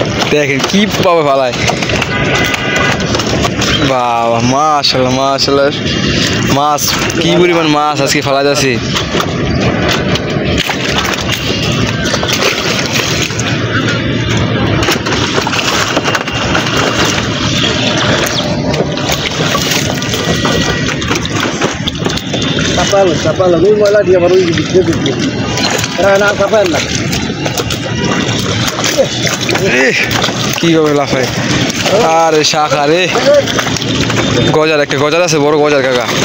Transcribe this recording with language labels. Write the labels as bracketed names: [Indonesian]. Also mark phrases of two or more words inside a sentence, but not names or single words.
[Bangla] দেখেন কি পাবে ফালায়। বাবা মাশাআল্লাহ মাশাআল্লাহ, মাছ কি পরিমাণ মাছ আজকে ফালা যাচ্ছে। [Malay] Kapal, ini malah dia baru bikin. Karena kapal lah. [Bangla] কিভাবে লাফায়, আরে শাখা রে, গজার একটা গজার আছে, বড় গজার কাকা।